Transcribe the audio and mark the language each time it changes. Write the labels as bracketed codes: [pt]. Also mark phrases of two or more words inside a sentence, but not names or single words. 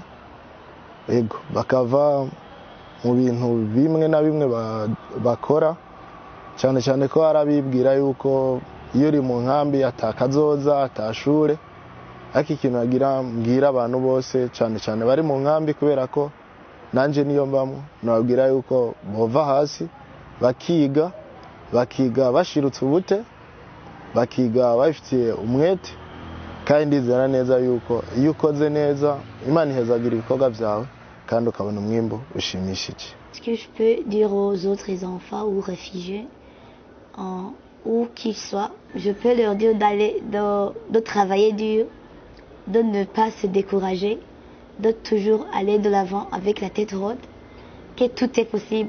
[rn] Ego bakava mu bintu bimwe na bimwe bakora cyane cyane ko arabibwira yuko iyo uri mu nkambi atakazoza atashure, ariko ikintu nagira mbwira abantu bose cyane cyane bari mu nkambi, kubera ko nanje niyo mbamo, nababwira yuko bova hasi bakiga bashirutse ubute, bakiga bafitiye umwete, kandi ndizera neza yuko iyo ukoze neza Imana ihezagira ibikorwa byawe kandi ukabona umwimbo ushimishije. [fr] Ce que je peux dire aux autres enfants ou réfugiés, où qu'ils soient, je peux leur dire de travailler dur, de ne pas se décourager, de toujours aller de l'avant avec la tête haute, que tout est possible.